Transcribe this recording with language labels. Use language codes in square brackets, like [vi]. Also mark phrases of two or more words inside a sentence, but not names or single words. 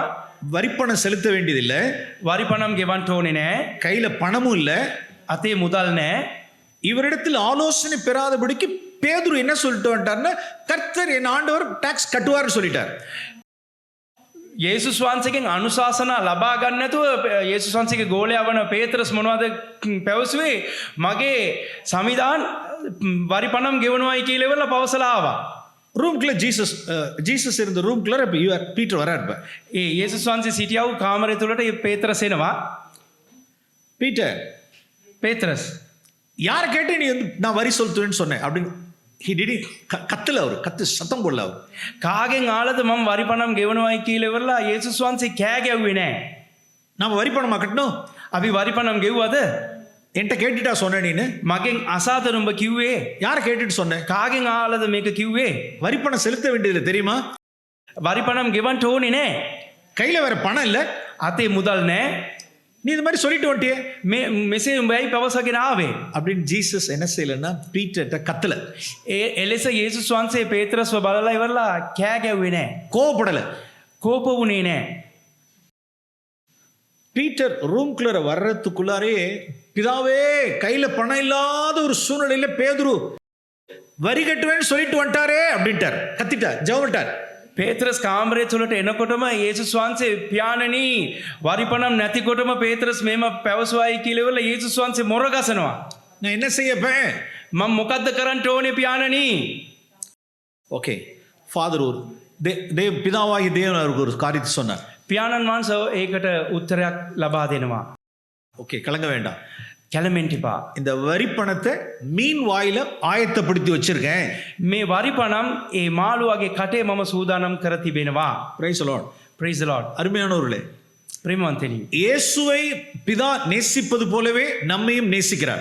[ta] வரிப்பணம் செலுத்த வேண்டியதில்லை. [si] වරි පනම් ගෙවන්න ඕනේ නැහැ. [ta] கையில பணமும் இல்ல. [si] අතේ මුදල් නැහැ. [ta] இவரிடத்தில் ஆலோசனை பெறாதபடிக்கு பேதுரு என்ன சொல்லிட்டு வந்துட்டார்னா, கர்த்தர் என் ஆண்டவர் டாக்ஸ் கட்டுவார்னு சொல்லிட்டார். [si] යේසුස් වහන්සේගෙන් අනුශාසනා ලබා ගන්න නැතුව යේසුස් වහන්සේගේ ගෝලයා වන පේත්‍රස් මොනවද පැවසුවේ? මගේ සමිදාන් වරි පනම් ගෙවනවායි කියලා ඉවරලා පවසලා ආවා. [ta] ரூம்குள்ள ஜீசஸ் இருந்த ரூம்குள்ள பீட்டர் வரார். [si] ඒ යේසුස් වහන්සේ සිටියා වූ කාමරය තුලට ඒ පේත්‍රස් එනවා. [ta] பீட்டர், [si] පේත්‍රස් [ta] யாரை கேட்டு நீ நான் வரி செலுத்துவேன்னு சொன்னேன் அப்படின்னு கத்துல அவர் கத்து சத்தம் போடல. அவர் [si] කාගෙන් ආලද මම වරි පනම් ගෙවනවායි කියලා ඉවරලා යේසුස් වහන්සේ කෑ ගැව්වේ නැහැ. [ta] நாம வரி பணமா கட்டணும்? [si] අපි වරි පනම් ගෙව්වද? [ta] என்கிட்ட கேட்டுட்டா சொன்ன நீனு? [si] මගෙන් අසාද නුඹ කිව්වේ? [ta] யாரை கேட்டுட்டு சொன்னேன்? [si] කාගෙන් ආලද මේක කිව්වේ? [ta] வரி பணம் செலுத்த வேண்டியது தெரியுமா? [si] වරි පනම් ගෙවන්න ඕනේ නැහැ. [ta] கையில வேற பணம் இல்ல, [si] අතේ මුදල් නැහැ. [ta] நீ இந்த மாதிரி சொல்லிட்டு வந்துட்டியே, [si] මෙසේ උඹයි පැවසගෙන ආවේ [ta] அப்படின்னு ஜீசஸ் என்ன செய்யலன்னா பீட்டர்ட்ட கத்தல. [si] එලෙස යේසුස් වහන්සේ පේත්‍රස්ව බලලා ඉවරලා කෑ ගැව්වේ නැහැ. [ta] கோவப்படல. [si] කෝප වුණේ නැහැ. [ta] பீட்டர் ரூம்குள்ள வர்றதுக்குள்ளாரே, பிதாவே கையில பணம் இல்லாத ஒரு சூழ்நிலையில பேதுரு வரி கட்டுவேன்னு சொல்லிட்டு வந்துட்டாரே அப்படின்ட்டார். கத்திட்டார், ஜெபம்ட்டார். [si] පේත්‍රස් කාමරය තුළට එනකොටම යේසුස් වහන්සේ පියාණනි වරි පනම් නැතිකොටම පේත්‍රස් මේම පැවසුවායි කියලා ඉවරලා යේසුස් වහන්සේ මොර ගසනවා. [ta] நான் என்ன செய்யப்பேன்? [si] මම මොකද්ද කරන්න ඕනේ පියාණනි? [ta] ஓகே, ஃபாதர் ஒரு பிதாவாகி தேவன் அவருக்கு ஒரு காரியத்தை சொன்னார். [si] පියාණන් වහන්සේ ඒකට උත්තරයක් ලබා දෙනවා. [ta] ஓகே, கலங்க வேண்டாம். [si] කැළඹෙන්න එපා. [ta] இந்த வரி பணத்தை மீன் வாயில ஆயத்தப்படுத்தி வச்சிருக்கேன். [si] මේ වරි පනම් ඒ මාළුවාගේ කටේ මම සූදානම් කර තිබෙනවා. [en] praise the lord. praise the lord. [ta] அருமையானவர்களே, [si] ප්‍රේමවන්තනි, [ta] இயேசுவை பிதா நேசிப்பது போலவே நம்மையும் நேசிக்கிறார்.